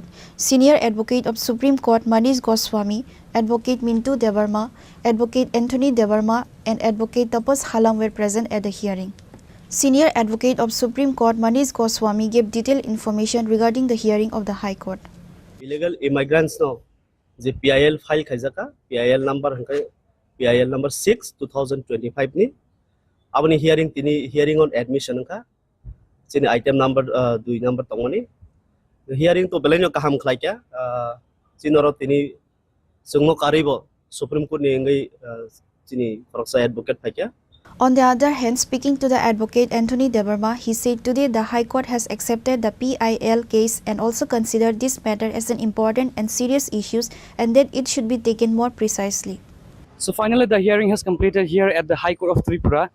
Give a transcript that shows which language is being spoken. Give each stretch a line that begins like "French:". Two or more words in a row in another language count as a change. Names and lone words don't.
English: Senior Advocate of Supreme Court Manish Goswami, Advocate Mintu Debarma, Advocate Anthony Debarma, and Advocate Tapas Halam were present at the hearing. Senior Advocate of Supreme Court Manish Goswami gave detailed information regarding the hearing of the High Court. Illegal immigrants
Kok Borok: no,
English: the PIL file
Kok Borok: khaizaka,
English: PIL number
Kok Borok: 6 2025 ni. Abani
English: hearing on admission
Kok Borok: ka. Sini
English: item number 2 number
Kok Borok: tongoni. Hearing to belenyo kaham khlaikya. Sinoro tini sungmo karibo Supreme Court ni ngai sini koroksa advocate phakya.
English: On the other hand, speaking to the advocate Anthony Debarma, he said today the High Court has accepted the PIL case and also considered this matter as an important and serious issue and that it should be taken more precisely. So finally, the hearing has completed here at the High Court of Tripura.